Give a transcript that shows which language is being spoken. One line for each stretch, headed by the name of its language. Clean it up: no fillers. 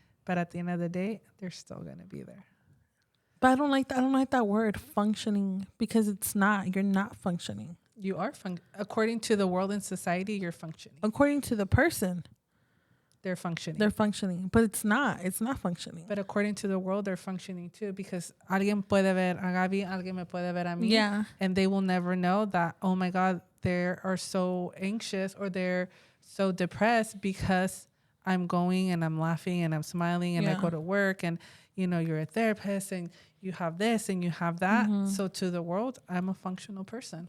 English: But at the end of the day, they're still going to be there. But I don't like that word functioning because it's not. You're not functioning. You are according to the world and society, you're functioning. According to the person, they're functioning. They're functioning, but it's not. It's not functioning. But according to the world, they're functioning too, because
Spanish: alguien puede ver a Gaby, alguien me puede ver a mí.
English: Yeah. And they will never know that, oh my God, they are so anxious or they're so depressed because I'm going and I'm laughing and I'm smiling and I go to work and, you're a therapist and you have this and you have that. Mm-hmm. So to the world, I'm a functional person.